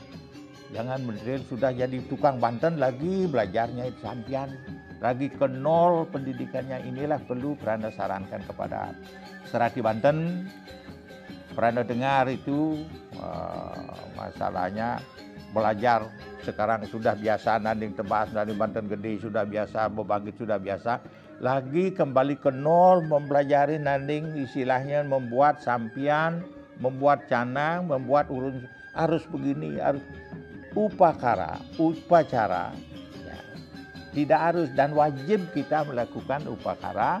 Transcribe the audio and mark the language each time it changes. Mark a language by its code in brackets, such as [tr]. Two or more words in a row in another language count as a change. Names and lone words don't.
[id] Jangan beneran sudah jadi tukang Banten lagi belajarnya itu sampian. Lagi ke nol pendidikannya. Inilah perlu Prana sarankan kepada Serati Banten. Prana dengar itu masalahnya belajar sekarang sudah biasa, nanding tebas, nanding Banten gede sudah biasa, bebangkit sudah biasa. Lagi kembali ke nol mempelajari nanding istilahnya membuat sampian, membuat canang, membuat urun, harus begini, harus upacara. Ya. Tidak harus dan wajib kita melakukan upacara.